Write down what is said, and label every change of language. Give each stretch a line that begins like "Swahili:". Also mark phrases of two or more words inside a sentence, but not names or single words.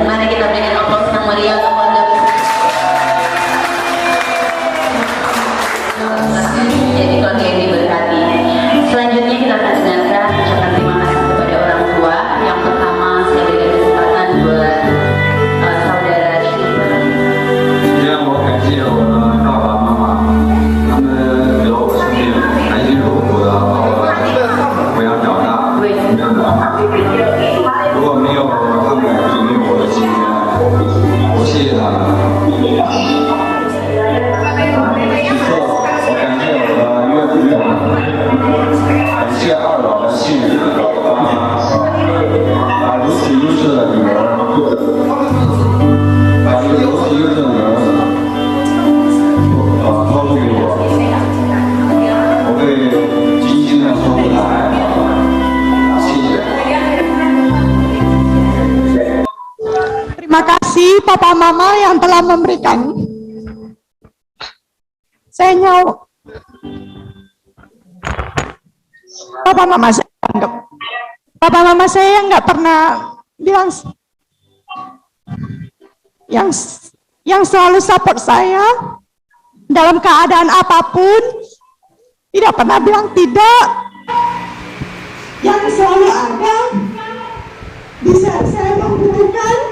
Indonesian: Mari kita berikan aplaus yang meriah untuk keluarga jadi keluarga yang diberkati. Selanjutnya kita akan dengarkan ucapan terima kasih kepada orang tua. Yang pertama saya berikan kesempatan buat saudara Syubang.
Chinese: 今天我感谢我的爸爸妈妈，他们给了我生命，含辛茹苦的把我抚养长大，抚养长大。如果没有他们，就没有我的今天。我谢谢他们。最后，我感谢我的岳父岳母，感谢二老的信任，把如此优秀的女儿，把一个如此优秀的女儿。托付给我，我会尽心的守护她爱她，谢谢。
Indonesian: Terima kasih Papa Mama yang telah memberikan saya nyawa. Papa Mama saya nggak pernah bilang yang selalu support saya dalam keadaan apapun, tidak pernah bilang tidak, yang selalu ada di saat saya membutuhkan,